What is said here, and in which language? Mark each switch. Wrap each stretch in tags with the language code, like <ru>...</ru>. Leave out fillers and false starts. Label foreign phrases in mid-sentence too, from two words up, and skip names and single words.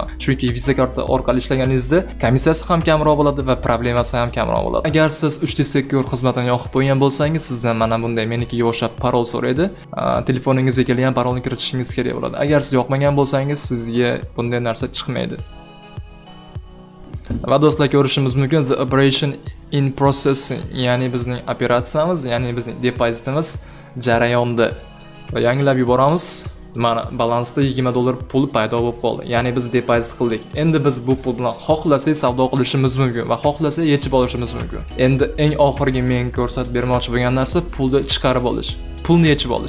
<uz>Chunki Visa karta orqali ishlaganingizda komissiyasi ham kamroq bo'ladi va problemasi ham kamroq bo'ladi. Agar siz 3D Secure xizmatini yoqib qo'ygan bo'lsangiz, sizdan mana bunday menikiga o'xshab parol so'raydi. Telefoningizga kelgan parolni kiritishingiz kerak bo'ladi. Agar siz yoqmagan bo'lsangiz, sizga bunday narsa chiqmaydi. Va do'stlar, ko'rishimiz mumkin</uz> <en>the operation in processing,</en> <uz>ya'ni bizning operatsiyamiz, ya'ni bizning depozitimiz jarayonda. Va yangilab yuboramiz. Mana balansda $20 pul paydo bo'lib qoldi. Ya'ni biz depozit qildik. Endi biz bu pul bilan xohlasak savdo qilishimiz mumkin va xohlasak yechib olishimiz mumkin. Endi eng oxirgi men ko'rsatib bermoqchi bo'lgan narsa pulni chiqarib olish, pulni yechib olish.</uz>